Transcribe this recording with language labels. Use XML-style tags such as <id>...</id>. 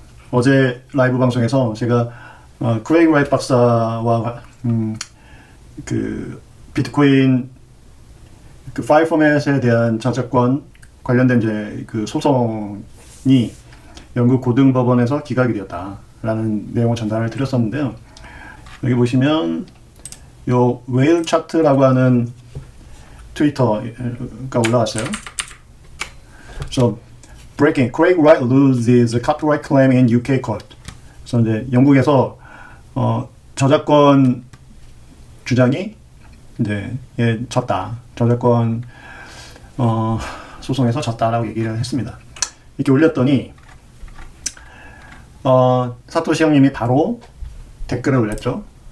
<ko>어제 라이브 방송에서 제가 크레이그 라이트 박사와 그 비트코인 그 파일 포맷에 대한 저작권 관련된 이제 그 소송이 영국 고등법원에서 기각이 되었다라는 내용을 전달을 드렸었는데요. 여기 보시면 요 웨일 차트라고 하는 트위터가 올라왔어요.</ko> <en>So, breaking, Craig Wright loses a copyright claim in UK court.</en> <ko>그래서 이제 영국에서 저작권 주장이 이제 졌다. 저작권 소송에서 졌다라고 얘기를 했습니다. 이렇게 올렸더니 사토시 형님이 바로 댓글을 올렸죠.</ko>